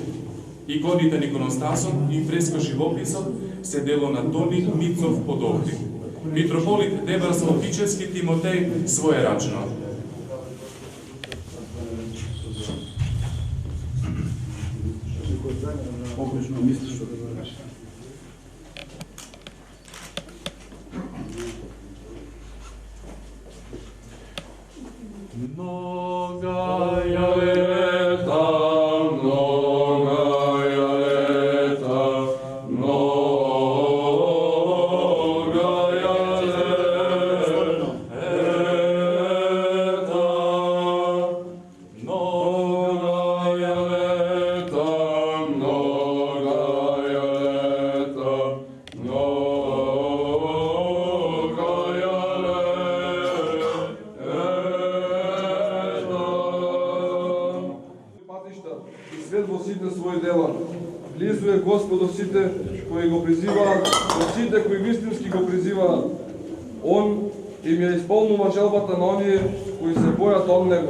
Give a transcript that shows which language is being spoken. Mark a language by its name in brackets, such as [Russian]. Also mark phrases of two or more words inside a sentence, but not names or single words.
[Macedonian] Иконите на иконостасот и фреско-живописот се дело на Тони Мицов од Охрид. Митрополит Деборско-Кичевски Тимотеј своерачно. Погрешно мислиш што да кажеш. [Church Slavic] Многая лѣта, многая лѣта, многая лѣта, многая лѣта, многая лѣта, многая [Macedonian] патишта и свет во сите своји дела. Близу е Господ до сите кои го призиваат, до сите кои вистински го призиваат. Он им ја исполнува желбата на оние кои се бојат од Него.